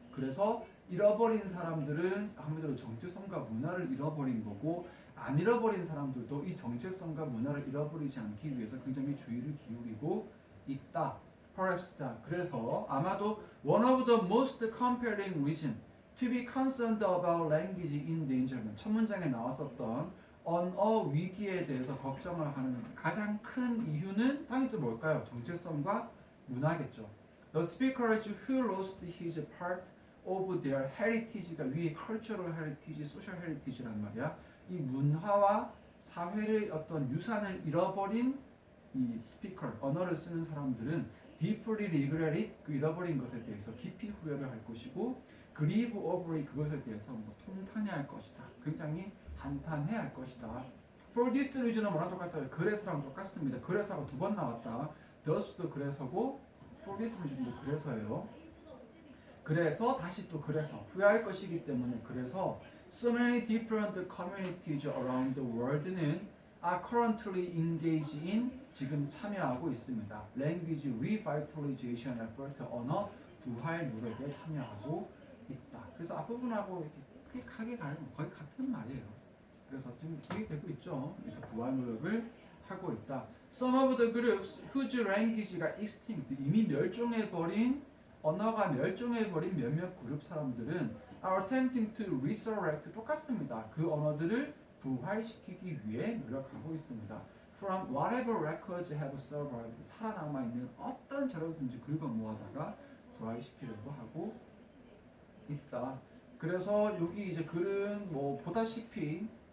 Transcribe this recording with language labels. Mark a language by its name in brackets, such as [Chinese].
[Korean] 그래서 잃어버린 사람들은 한마디로 정체성과 문화를 잃어버린 거고 안 잃어버린 사람들도 이 정체성과 문화를 잃어버리지 않기 위해서 굉장히 주의를 기울이고 있다. Perhaps 그래서 아마도 [English] one of the most compelling reason to be concerned about language in danger [Korean] 첫 문장에 나왔었던 언어 위기에 대해서 걱정을 하는 가장 큰 이유는 당연히 또 뭘까요? 정체성과 문화겠죠. [English] The speakers who lost his part of their heritage가 [Korean] 위에 [English] cultural heritage, social heritage란 말이야. [Korean] 이 문화와 사회의 어떤 유산을 잃어버린 이 스피커, 언어를 쓰는 사람들은 [English] deeply regret it, [Korean] 그 잃어버린 것에 대해서 깊이 후회를 할 것이고 [English] grieve over it, [Korean] 그것에 대해서 통탄해할 것이다. 굉장히 한탄해야 할 것이다. For this reason은 뭐랑 똑같아요? 그래서랑 똑같습니다. 그래서가 두 번 나왔다. thus도 그래서고 for this reason도 그래서예요. 그래서 다시 또 그래서 후회할 것이기 때문에 그래서 [English] so many different communities around the world [Korean] 는 [English] are currently engaged in [Korean] 지금 참여하고 있습니다. [English] Language revitalization effort [Korean] 언어 부활 노력에 참여하고 있다. 그래서 앞부분하고 이렇게 크게 가는 거의 같은 말이에요. 그래서 지금 이게 되고 있죠. 그래서 부활 노력을 하고 있다. [English] Some of the groups whose language가 extinct [Korean] 이미 멸종해버린 언어가 멸종해버린 몇몇 그룹 사람들은 [English] are attempting to resurrect 똑같습니다. [Korean] 그 언어들을 부활시키기 위해 노력하고 있습니다. [English] From whatever records have survived [Korean] 살아남아있는 어떤 자료든지 긁어 모아다가 부활시키려고 하고 있다. 그래서 여기 이제 글은 뭐 보다시피